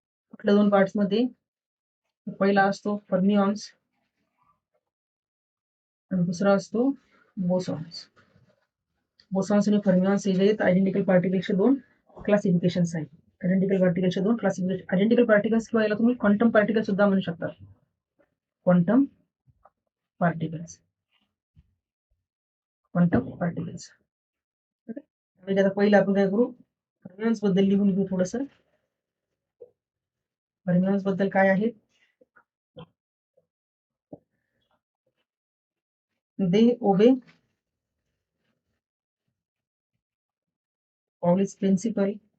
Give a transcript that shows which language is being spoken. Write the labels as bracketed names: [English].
[Marathi] कुठल्या दोन पार्ट्स मध्ये, पहिला असतो फर्मिऑन्स आणि दुसरा असतो बोसॉन्स. बोसॉन्स आणि फर्मिऑन्स हे जे आहेत आयडेंटिकल पार्टिकल्सचे दोन क्लासिफिकेशन्स आहेत. आयडेंटिकल पार्टिकल्सचे दोन क्लासिफिकेशन. आयडेंटिकल पार्टिकल्स किंवा याला तुम्ही क्वांटम पार्टिकल सुद्धा म्हणू शकता. Quantum particles, quantum particles. म्हणजे आता पहिलं आपण काय करू, फर्मिऑन्स बद्दल लिहून घेऊ थोडस. फर्मिऑन्स बद्दल काय आहे, [English] They obey Pauli's principle.